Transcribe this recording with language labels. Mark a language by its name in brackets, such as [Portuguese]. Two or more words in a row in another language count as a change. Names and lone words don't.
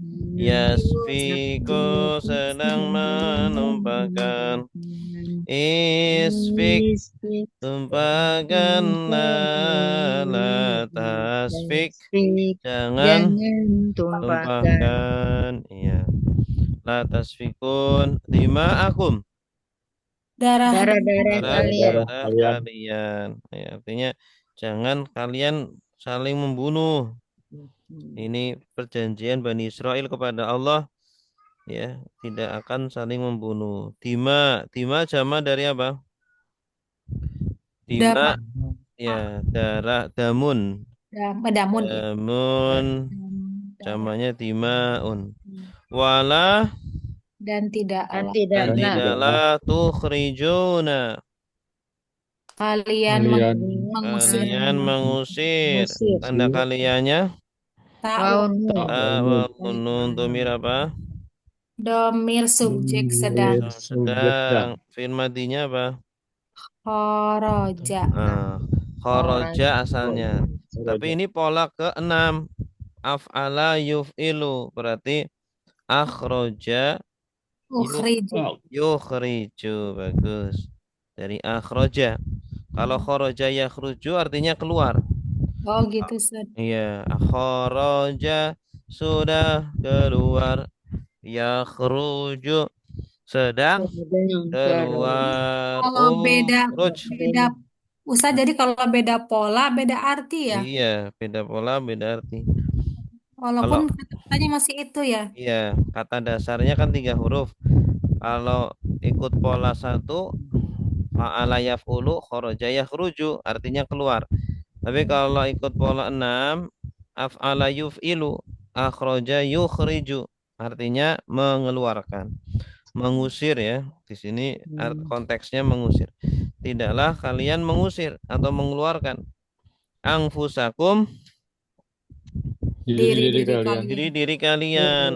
[Indonesian] Yasfiku sedang menumpahkan. Isfik tumpahkanlah, [Arabic] la tasfik [Indonesian] jangan tumpahkan tumpahkan. Iya. [Arabic] La tasfikun dima'akum [Indonesian] darah-darah kalian. darah kalian. Ya, artinya jangan kalian saling membunuh. Ini perjanjian Bani Israel kepada Allah, ya, tidak akan saling membunuh. Dima jama dari apa? Dima, ya, darah, damun. Damun ya. Damun jamanya dimaun. Wala Dan Dan tidaklah tidaklah tukhrijuna kalian mengusir mengusir. Tanda kaliannya ta'un nun domir apa? domir subjek sedang Sedang. Fi'il madinya apa? kharaja. Kharaja asalnya. Tapi ini pola ke-6. [Arabic] Af'ala yuf'ilu. [Indonesian] Berarti [Arabic] akhroja yukhriju. [Indonesian] Bagus. Dari akhroja. Kalau [Arabic] kharaja yakhruju [Indonesian] artinya keluar. Oh gitu, Ustaz. Iya, akhraja sudah keluar, yakhruju sedang keluar. Kalau beda Ukhruj. Ustaz, jadi kalau beda pola beda arti ya. Iya, beda pola, beda arti. Walaupun katanya masih itu ya. Iya, kata dasarnya kan 3 huruf. Kalau ikut pola 1, [Arabic] fa'ala yaf'ulu, kharaja yakhruju, [Indonesian] artinya keluar. Tapi kalau ikut pola 6, [Arabic] af'ala yuf'ilu, akhraja yukhriju, [Indonesian] artinya mengeluarkan, mengusir ya. Di sini konteksnya mengusir. Tidaklah kalian mengusir atau mengeluarkan anfusakum diri kalian.